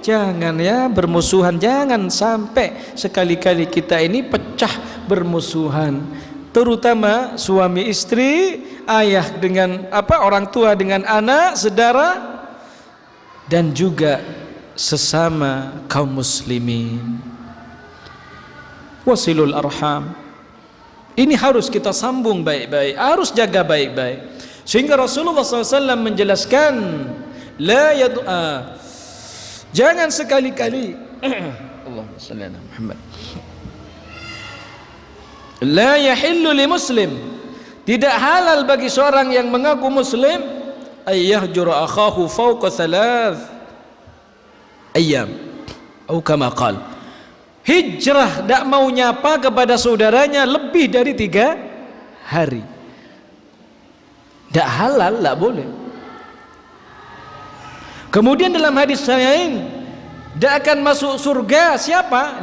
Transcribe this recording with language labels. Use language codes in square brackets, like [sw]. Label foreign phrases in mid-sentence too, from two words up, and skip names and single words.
[id] Jangan ya bermusuhan, jangan sampai sekali-kali kita ini pecah bermusuhan, terutama suami istri, ayah dengan orang tua dengan anak, saudara, dan juga sesama kaum muslimin. [ar] واصلوا الأرحام, [id] ini harus kita sambung baik-baik, harus jaga baik-baik. Sehingga Rasulullah SAW menjelaskan, [ar] لا يدع, [id] jangan sekali-kali [ar] اللهم صل على محمد, لا يحل لمسلم, [id] Tidak halal bagi seorang yang mengaku muslim [ar] أن يهجر أخاه فوق 3 أيام [id] atau [ar] كما قال. [id] Hijrah tidak mau nyapa kepada saudaranya lebih dari 3 hari. Tidak halal, tidak boleh. Kemudian dalam hadis lain, tidak akan masuk surga siapa?